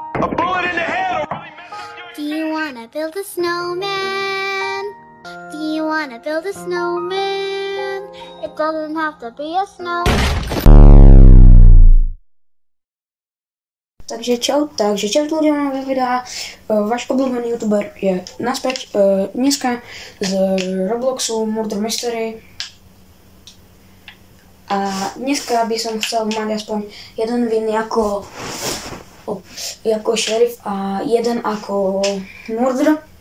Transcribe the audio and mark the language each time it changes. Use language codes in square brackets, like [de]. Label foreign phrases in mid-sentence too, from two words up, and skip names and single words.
[en] Do you wanna build a snowman? Do you wanna build a snowman? It doesn't have to be a snow. [sk] Takže čau ľudia na nové videá, váš obľúbený youtuber je naspäť, dneska z Robloxu Murder Mystery. A dneska by som chcel mať aspoň jeden win ako šerif a jeden ako murder.